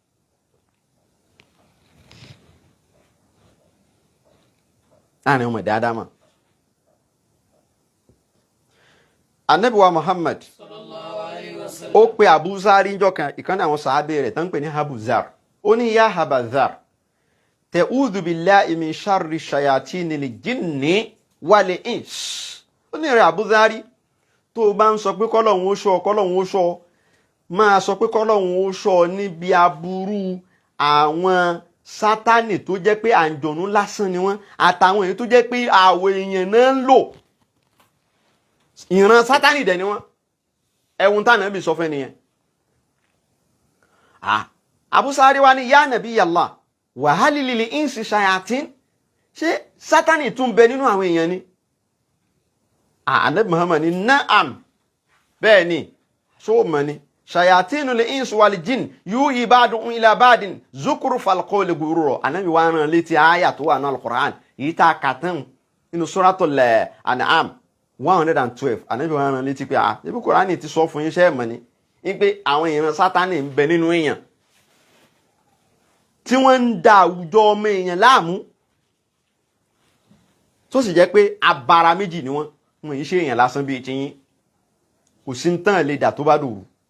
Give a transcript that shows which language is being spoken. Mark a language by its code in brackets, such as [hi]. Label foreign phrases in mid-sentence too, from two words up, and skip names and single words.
[yo] Láàrin ọmọ ẹ̀dá Ádámọ̀. Ànábì wa Muhammad ó pe Abu Zar níjọ́ kan ìkan àwọn sàábé rẹ̀ tán ń pè ní Abu Zar. Ó ní [ar] يا أبا ذر تعوذ بالله من شر شياطين الجن والإنس. [yo] Ó ní rẹ̀ Abu Zari tó bá ń sọ pé kọ́lọ́hun ó ṣọ́ máa sọ pé kọ́lọ́hun ó ṣọ́ níbi aburú àwọn Sátánì tó jẹ́ pé àǹjọ̀nú lásán ni wọ́n àtàwọn èyí tó jẹ́ pé àwọ̀ èèyàn náà ń lò. Ìran Sátánì dẹ̀ ni wọ́n. Ẹ̀wùn tánà bí sọ fẹ́ nìyẹn. Abu Zari wá ní [ar] يا نبي الله وهل للإنس شياطين. [yo] Ṣé Sátánì tún bẹ nínú àwọn èèyàn ni? Ànábì Muhammad ní na'am bẹ́ẹ̀ ni so mọ̀ ni [ar] شياطين الإنس والجن يوحي بعضهم إلى بعض زخرف القول غرورا. [yo] Ànábì wá rán létí àyà tó wà ní Alukurani yìí tá a kà tán nínú Suratul An'am 112. Ànábì wá rán létí pé ibi Kurani ti sọ fún yín ṣẹ́ mọ̀ ni pé àwọn ìran Sátánì ń bẹ nínú èèyàn tí wọ́n ń da àwùjọ ọmọ èèyàn láàmú tó sì jẹ́ pé abara méjì ni wọ́n yìí ṣe èèyàn lásán bíi ti yín kò sí ń tán lè dà tó bá dòrú.